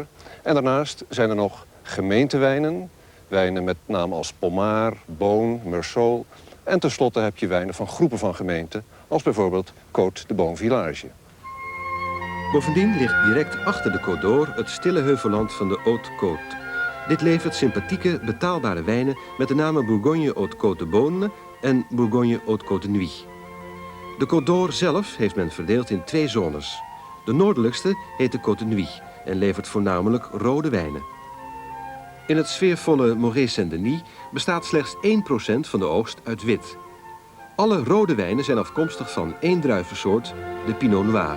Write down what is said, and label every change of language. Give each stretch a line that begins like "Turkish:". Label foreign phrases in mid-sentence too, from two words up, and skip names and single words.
Dutch: En daarnaast zijn er nog gemeentewijnen, wijnen met namen als Pommard, Beaune, Meursault. En tenslotte heb je wijnen van groepen van gemeenten, als bijvoorbeeld Côte de Bon Village. Bovendien ligt direct achter de Côte d'Or het stille heuvelland van de Haute-Côte. Dit levert sympathieke, betaalbare wijnen met de namen Bourgogne Haute-Côte de Beaune en Bourgogne Haute-Côte de Nuits. De Côte d'Or zelf heeft men verdeeld in 2 zones. De noordelijkste heet de Côte de Nuits en levert voornamelijk rode wijnen. In het sfeervolle Moret Saint-Denis bestaat slechts 1% van de oogst uit wit. Alle rode wijnen zijn afkomstig van 1 druivensoort, de Pinot Noir.